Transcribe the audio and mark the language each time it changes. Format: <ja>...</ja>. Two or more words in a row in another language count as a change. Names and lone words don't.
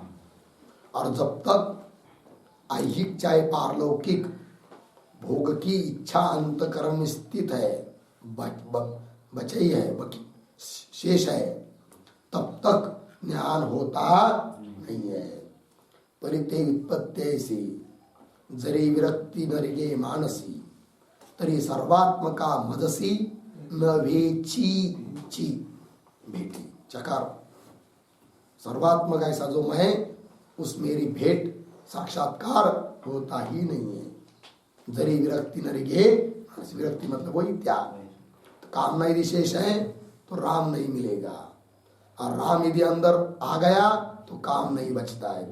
<hi>और जब तक ऐहिक चाहे पारलौकिक भोग की इच्छा अंतकरण में स्थित है, बचई है, शेष है, तब तक ज्ञान होता नहीं है।</hi> <mr>परिते उत्पत्तेसी जरी विरक्ति नरिगे मानसी तरी सर्वात्मका मदसी न वेची ची भेटी।</mr> <hi>चकार सर्वात्मक ऐसा जो मैं, उस मेरी भेंट साक्षात्कार होता ही नहीं है।</hi> <mr>जरी विरक्ति न रिगे,</mr> <hi>विरक्ति मतलब वही त्याग। तो कामना यदि शेष है तो राम नहीं मिलेगा, और राम यदि अंदर आ गया तो काम नहीं बचता है।</hi>